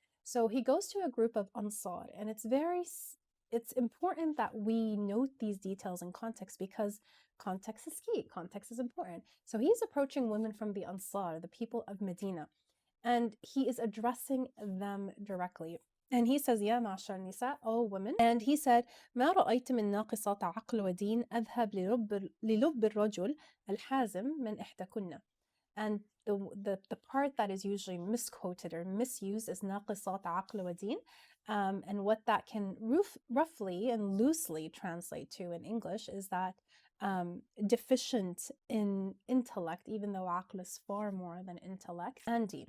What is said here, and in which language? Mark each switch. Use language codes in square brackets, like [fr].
[en] So he goes to a group of Ansar, and it's important that we note these details in context, because context is key. Context is important. So he's approaching women from the Ansar, the people of Medina, and he is addressing them directly. And he says, [ar] يا معشر النساء, [en] oh women. And he said, [ar] ما رأيت من ناقصات عقل ودين أذهب للب الرجل الحازم من إحداكن. [en] And the part that is usually misquoted or misused is [ar] ناقصات عقل ودين. [en] And what that can roughly and loosely translate to in English is that deficient in intellect, even though aql is far more than intellect, and deen.